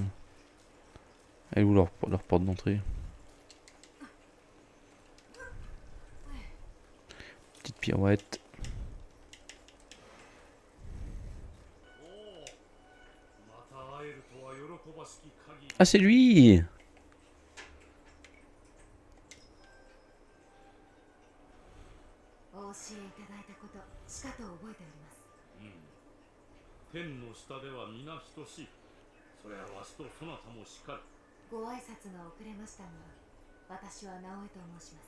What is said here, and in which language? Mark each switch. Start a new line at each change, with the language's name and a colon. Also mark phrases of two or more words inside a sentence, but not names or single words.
French: Elle est où leur porte d'entrée? Petite pirouette. Ah, c'est lui!
Japanese: お教えいただいたことしかと覚えております。天の下では皆等しい。それはわしとそなたもしかり。ご挨拶が遅れましたが、私は直江と申します。